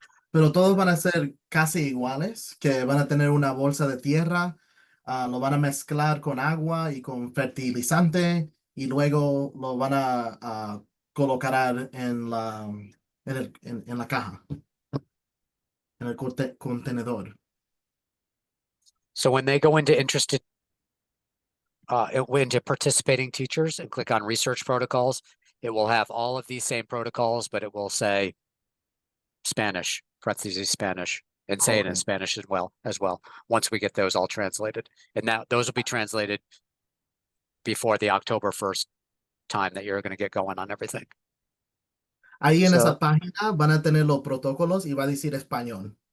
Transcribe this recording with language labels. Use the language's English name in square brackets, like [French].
[Spanish] Pero todos van a ser casi iguales, que van a tener una bolsa de tierra, lo van a mezclar con agua y con fertilizante y luego lo van a colocar en la caja, en el contenedor. [English] So when they go into into participating teachers and click on research protocols, it will have all of these same protocols, but it will say Spanish, parentheses Spanish, and say it in Okay. Spanish as well, once we get those all translated. And now those will be translated before the October 1st time that you're going to get going on everything. [Spanish] Ahí en [English] So- [Spanish] esa página van a tener los protocolos y va a decir español.